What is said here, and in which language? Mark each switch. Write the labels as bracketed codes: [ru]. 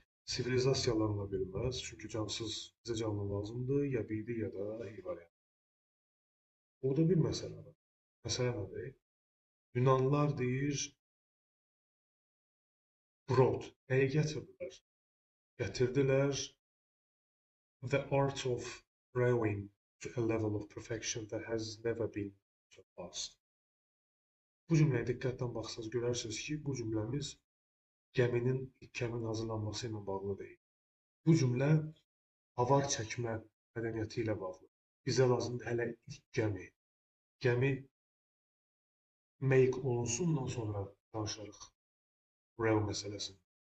[az] Sivilizasiyalar ola bilməz, çünki cansız bizə canlı lazımdır, ya biri, ya da variant. Orada bir məsələ var. Məsələ nədir? Yunanlılar deyir, brought, nəyə gətirdilər? Gətirdilər [en] the art of rowing to a level of perfection that has never been surpassed. [az] Bu cümləyə diqqətlə baxsaq görərsiniz ki, bu cümləmiz ilk gəminin hazırlanması ilə bağlı deyil. Bu cümlə avar çəkmə mədəniyyəti ilə bağlı. Bizə lazımdır hələ ilk gəmi. Gəmi make olunsundan sonra danışarıq row məsələsini.